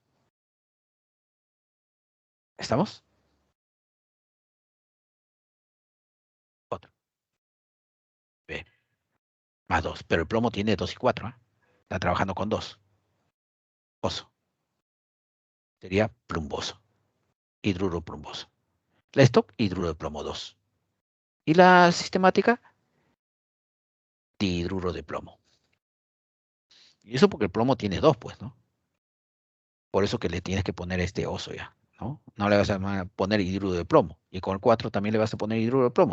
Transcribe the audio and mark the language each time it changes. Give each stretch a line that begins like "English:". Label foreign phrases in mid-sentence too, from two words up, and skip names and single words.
Spanish: ¿Estamos? Otro. B. Más 2. Pero el plomo tiene 2 y 4. ¿Eh? Está trabajando con 2. Oso. Sería plumboso. Hidruro plumboso. La stock, hidruro de plomo 2. Y la sistemática, dihidruro de plomo. Y eso porque el plomo tiene 2, pues, ¿no? Por eso que le tienes que poner este oso ya, ¿no? No le vas a poner hidruro de plomo. Y con el 4 también le vas a poner hidruro de plomo.